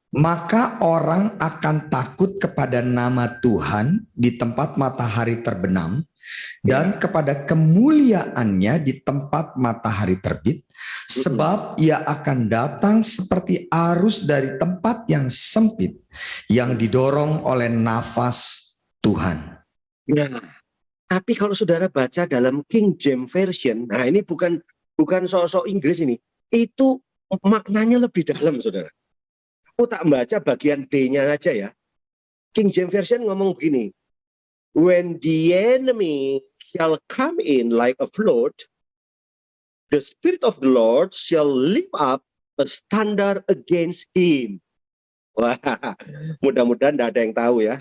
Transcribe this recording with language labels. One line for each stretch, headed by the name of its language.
Indonesian: Maka orang akan takut kepada nama Tuhan di tempat matahari terbenam, dan kepada kemuliaannya di tempat matahari terbit, sebab ia akan datang seperti arus dari tempat yang sempit, yang didorong oleh nafas Tuhan. Nah, tapi kalau saudara baca dalam King James Version, nah ini bukan sosok Inggris ini, itu maknanya lebih dalam, saudara. Aku tak membaca bagian B-nya aja ya.
English: King James Version
Indonesian: ngomong begini,
English: when the enemy shall come in like a flood, the Spirit of the Lord shall lift up a standard against him.
Indonesian: Wah, mudah-mudahan tidak ada yang tahu ya.